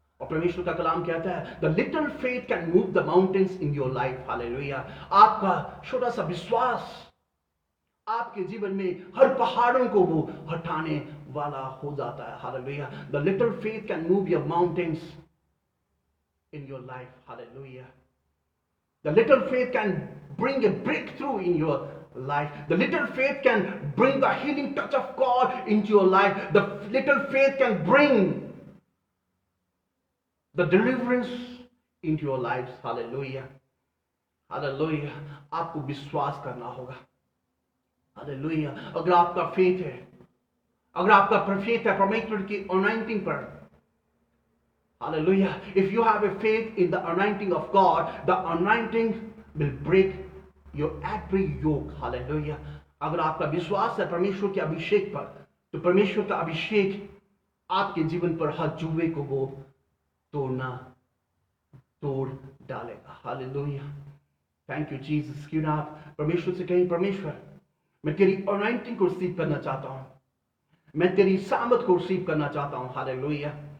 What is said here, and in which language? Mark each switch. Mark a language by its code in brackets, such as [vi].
[hi] और परमेश्वर का कलाम कहता है, [en] The little faith can move the mountains in your life. [hi] Hallelujah. आपका छोटा सा विश्वास आपके जीवन में हर पहाड़ों को वो हटाने वाला हो जाता है। Hallelujah. [en] The little faith can move your mountains in your life. Hallelujah. The little faith can bring a breakthrough in your life. The little faith can bring the healing touch of God into your life. The little faith can bring the deliverance into your lives. [hi] Hallelujah. Hallelujah. आपको विश्वास करना होगा. Hallelujah. अगर आपका faith है, अगर आपका faith है परमेश्वर की अनॉइंटिंग पर, Hallelujah. [en] If you have a faith in the anointing of God, the anointing will break your every yoke. Hallelujah. [hi] अगर आपका विश्वास है परमेश्वर के अभिषेक पर, तो परमेश्वर का अभिषेक आपके जीवन पर हर जुए को वो तोड़ डालेगा. [en] Hallelujah. Thank you Jesus. [hi] क्यों ना आप परमेश्वर से कहें, परमेश्वर मैं तेरी अनॉइंटिंग को रिसीव करना चाहता हूं, मैं तेरी सामर्थ को रिसीव करना चाहता हूं. हालेलुया.